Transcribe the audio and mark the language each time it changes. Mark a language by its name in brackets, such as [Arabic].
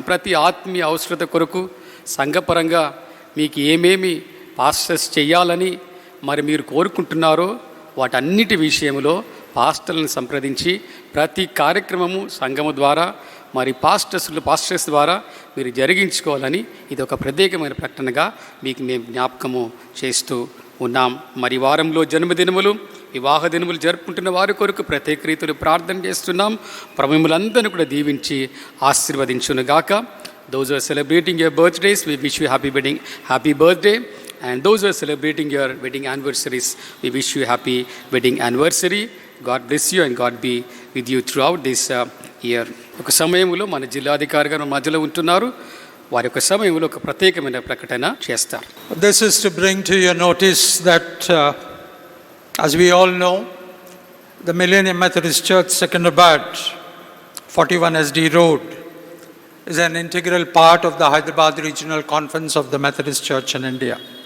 [Telugu] ప్రతి ఆత్మీయ అవసరత కొరకు సంఘపరంగా మీకు ఏమేమి పాస్టర్స్ చేయాలని మరి మీరు కోరుకుంటున్నారో వాటన్నిటి విషయంలో పాస్టర్లను సంప్రదించి ప్రతి కార్యక్రమము సంఘము ద్వారా మరి పాస్టర్స్ ద్వారా మీరు జరిగించుకోవాలని ఇది ఒక ప్రత్యేకమైన ప్రకటనగా మీకు మేము జ్ఞాపకము చేస్తూ ఉన్నాం. మరి వారంలో జన్మదినములు, వివాహ దినములు జరుపుకుంటున్న వారి కొరకు ప్రత్యేక రీతిలో ప్రార్థన చేస్తున్నాం. ప్రభువులందరినీ కూడా దీవించి ఆశీర్వదించునుగాక. [English] Those who are celebrating your birthdays, we wish you happy birthday. And those who are celebrating your wedding anniversaries, we wish you happy wedding anniversary. God bless you and God be with you throughout this year. [Telugu] ఒక సమయంలో మన జిల్లాధికారి గారు మధ్యలో ఉంటున్నారు. వారి యొక్క సమయంలో ఒక ప్రత్యేకమైన ప్రకటన చేస్తారు. [English] This is to bring to your notice that, as we all know, the Millennium Methodist Church, Secunderabad, 41 SD Road, is an integral part of the Hyderabad Regional Conference of the Methodist Church in India.